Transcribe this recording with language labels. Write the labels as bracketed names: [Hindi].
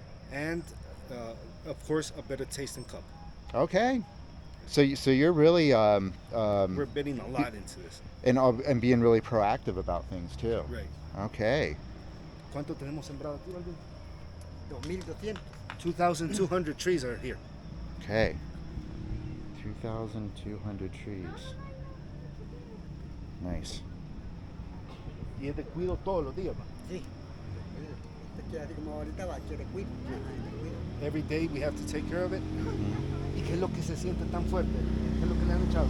[English] And of course, a better taste and cup. Okay, so you're really We're betting a lot into this. and being really proactive about things too. Right. Okay. [Spanish] ¿Cuánto tenemos sembrado aquí, Balvin? 2,200. [English] 2,200 trees are here. Okay. 2,200 trees. Nice. [Spanish] Y es de cuido todos los días. ¿va? Sí. Esto queda así como ahorita va, quiere cuido. [English] Every day we have to take care of it. [Spanish] ¿Y qué es lo que se siente tan fuerte? ¿Qué es lo que le han echado?